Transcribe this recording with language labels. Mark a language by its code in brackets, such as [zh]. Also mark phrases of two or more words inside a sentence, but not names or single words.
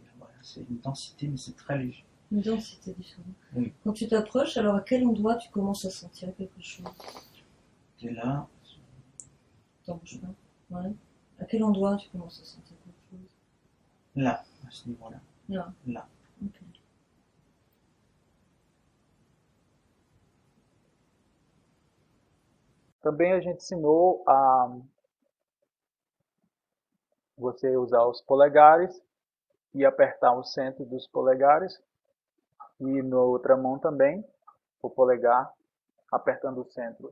[fr] Voilà, c'est une densité, mais c'est très léger. Une densité différente. Oui. Quand tu t'approches, alors à quel endroit tu commences à sentir quelque chose? Et là, T'en bouges pas. Ouais. À quel endroit tu commences à sentir quelque chose? là, à ce niveau-là. Là. Là. Ok. [pt] Também a gente ensinou a você usar os polegares e apertar o centro dos polegares e na outra mão também o polegar apertando o centro.